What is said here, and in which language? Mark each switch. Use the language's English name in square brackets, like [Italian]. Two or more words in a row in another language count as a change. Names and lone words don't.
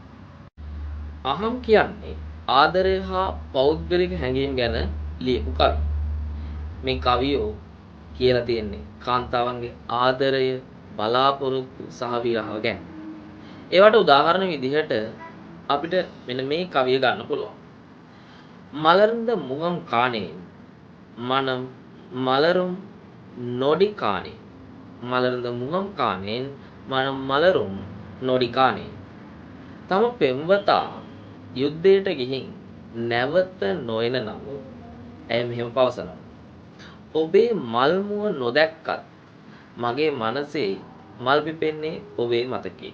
[Sinhala] අහම් කියන්නේ ආදරය හා පෞද්ගලික හැඟීම් ගැන ලියපු කවි. මේ කවියෝ කියලා තියෙන්නේ කාන්තාවන්ගේ ආදරය, බලාපොරොත්තු සහ විරහව ගැන. ඒවට උදාහරණ විදිහට අපිට මෙන්න මේ කවිය ගන්න පුළුවන්. [Tamil] மலர்ந்த முகம் காணேன் மனம் மலரும் நொடி காணேன் மலர்ந்த முகம் காணேன் மனம் மலரும் நொடி காணேன். [Sinhala] තම පෙම්වතා යුද්ධයට ගිහින් නැවත නොයන නමුත් ඇය මෙහෙම පවසනවා. ඔබේ මල් මුව නොදැක්කත් මගේ මනසේ මල් පිපෙන්නේ ඔබේ මතකේ.